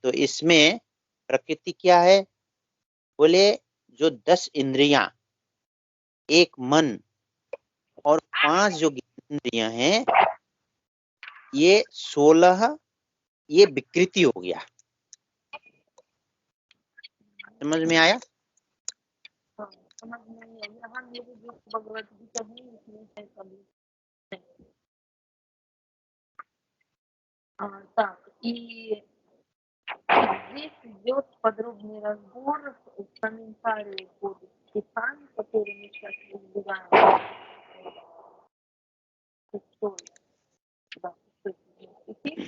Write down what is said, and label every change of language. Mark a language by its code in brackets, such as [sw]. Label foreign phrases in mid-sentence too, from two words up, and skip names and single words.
[hi] तो इसमें प्रकृति क्या है? बोले जो 10 इंद्रियां, एक मन और 5 जो इंद्रियां हैं, ये 16 ये विकृति हो गया। समझ में आया? समझ में नहीं आया। यहाँ मेरे जो भगवत गीता है इसमें है कभी। [ru] Так, и здесь идет подробный разбор в комментарии под стихами, которые мы сейчас разбираем. Шестой, да, шестой стихи.